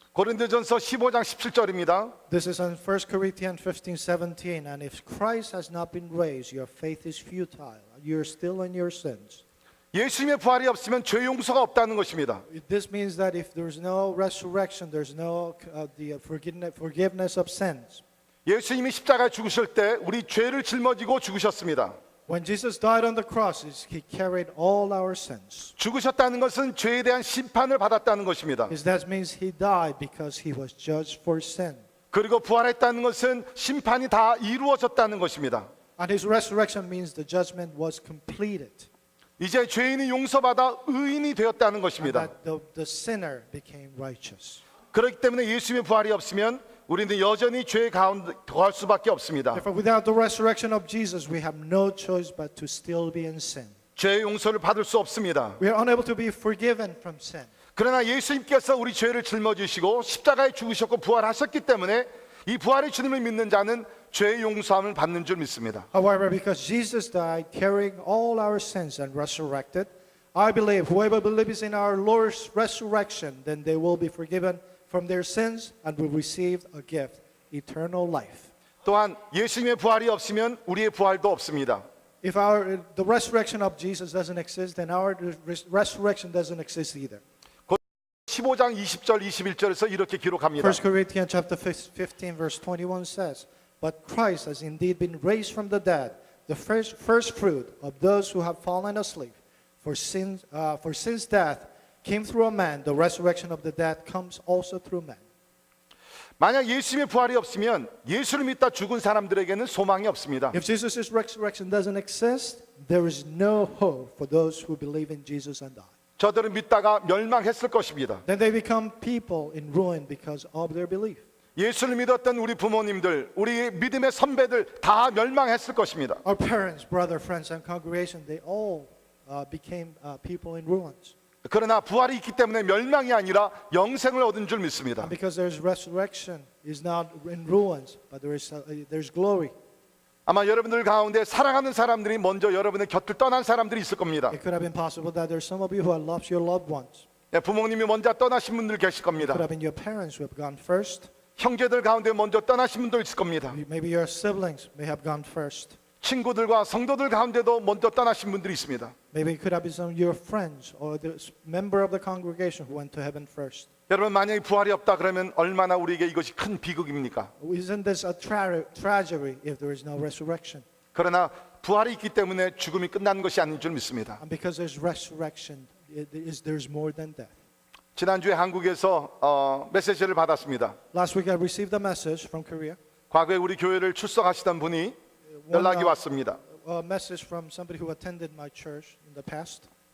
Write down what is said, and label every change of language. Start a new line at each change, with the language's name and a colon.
Korean: 고린도전서 15장 17절입니다.
English: This is on 1 Corinthians 15:17. And if Christ has not been raised, your faith is futile. You're still in your sins.
Korean: 예수님의 부활이 없으면 죄 용서가 없다는 것입니다.
English: This means that if there's no resurrection, there's no the forgiveness of sins.
Korean: 예수님이 십자가에 죽으실 때 우리 죄를 짊어지고 죽으셨습니다.
English: When Jesus died on the cross, he carried all our sins.
Korean: 죽으셨다는 것은 죄에 대한 심판을 받았다는 것입니다.
English: That means he died because he was judged for sin.
Korean: 그리고 부활했다는 것은 심판이 다 이루어졌다는 것입니다.
English: And his resurrection means the judgment was completed.
Korean: 이제 죄인이 용서받아 의인이 되었다는
English: And
Korean: 것입니다.
English: that the sinner became righteous.
Korean: 그렇기 때문에 예수님의 부활이 없으면 우리는 여전히 죄에 거할 수밖에 없습니다.
English: Therefore, without the resurrection of Jesus, we have no choice but to still be in sin.
Korean: 죄의 용서를 받을 수 없습니다.
English: We are unable to be forgiven from sin.
Korean: 그러나 예수님께서 우리 죄를 짊어지시고 십자가에 죽으셨고 부활하셨기 때문에 이 부활의 주님을 믿는 자는 죄의 용서함을 받는 줄 믿습니다.
English: However, because Jesus died carrying all our sins and resurrected, I believe whoever believes in our Lord's resurrection, then they will be forgiven from their sins and will receive a gift, eternal life.
Korean: 또한 예수님의 부활이 없으면 우리의 부활도 없습니다.
English: If the resurrection of Jesus doesn't exist, then our resurrection doesn't exist either.
Korean: 15장 20절 21절에서 이렇게 기록합니다.
English: 1 Corinthians chapter 15 verse 21 says, But Christ has indeed been raised from the dead, the first fruit of those who have fallen asleep. For since death came through a man, the resurrection of the dead comes also through man.
Korean: 만약 예수님의 부활이 없으면 예수를 믿다 죽은 사람들에게는 소망이 없습니다.
English: If Jesus' resurrection doesn't exist, there is no hope for those who believe in Jesus and die.
Korean: 저들은 믿다가 멸망했을 것입니다.
English: Then they become people in ruin because of their belief.
Korean: 예수를 믿었던 우리 부모님들, 우리 믿음의 선배들 다 멸망했을 것입니다.
English: Our parents, brother, friends, and congregation, they all became people in ruins.
Korean: 그러나 부활이 있기 때문에 멸망이 아니라 영생을 얻은 줄 믿습니다.
English: And because there's resurrection, is not in ruins, but there's glory.
Korean: 아마 여러분들 가운데 사랑하는 사람들이 먼저 여러분의 곁을 떠난 사람들이 있을 겁니다.
English: It could have been possible that there's some of you who have lost your loved ones.
Korean: 부모님이 먼저 떠나신 분들 계실
English: It
Korean: 겁니다.
English: could have been your parents who have gone first.
Korean: 형제들 가운데 먼저 떠나신 분도 있을 겁니다.
English: Maybe your siblings may have gone first.
Korean: 친구들과 성도들 가운데도 먼저 떠나신 분들이 있습니다.
English: Maybe it could have been some of your friends or the member of the congregation who went to heaven first.
Korean: 여러분 만약에 부활이 없다 그러면 얼마나 우리에게 이것이 큰 비극입니까?
English: Isn't this a tragedy if there is no resurrection?
Korean: 그러나 부활이 있기 때문에 죽음이 끝난 것이 아닌 줄 믿습니다.
English: And because there's resurrection, there's more than death.
Korean: 지난주에 한국에서 메시지를 받았습니다.
English: Last week I received a message from Korea.
Korean: 과거에 우리 교회를 출석하시던 분이 연락이 왔습니다.
English: A message from somebody who attended my church in the past.